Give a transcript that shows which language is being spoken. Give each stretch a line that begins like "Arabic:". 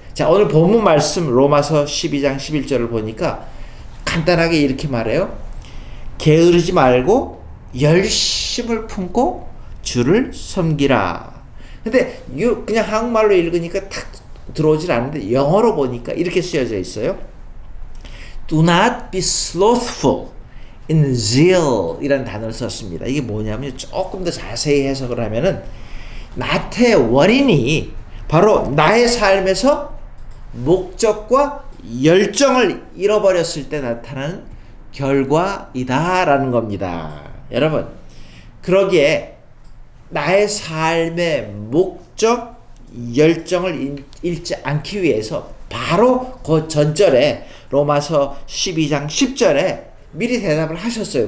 Korean: 자, 오늘 본문 말씀 로마서 12장 11절을 보니까 간단하게 이렇게 말해요. 게으르지 말고 열심을 품고 주를 섬기라. 근데 그냥 한국말로 읽으니까 탁 들어오질 않는데 영어로 보니까 이렇게 쓰여져 있어요.
English: Do not be slothful in zeal
Korean: 이라는 단어를 썼습니다. 이게 뭐냐면 조금 더 자세히 해석을 하면은 나태의 원인이 바로 나의 삶에서 목적과 열정을 잃어버렸을 때 나타나는 결과이다라는 겁니다. 여러분, 그러기에 나의 삶의 목적, 열정을 잃지 않기 위해서 바로 그 전절에 로마서 12장 10절에 미리 대답을 하셨어요.